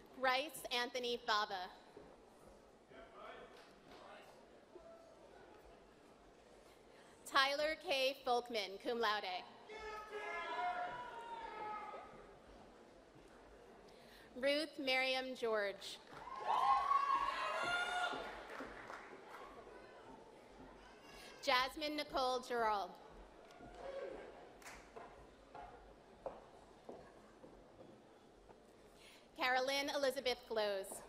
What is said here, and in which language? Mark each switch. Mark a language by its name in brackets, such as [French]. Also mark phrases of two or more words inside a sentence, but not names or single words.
[English] Bryce Anthony Fava. Tyler K. Folkman, [Latin] cum laude. [English] Ruth Miriam George. Jasmine Nicole Gerald. Carolyn Elizabeth Glose.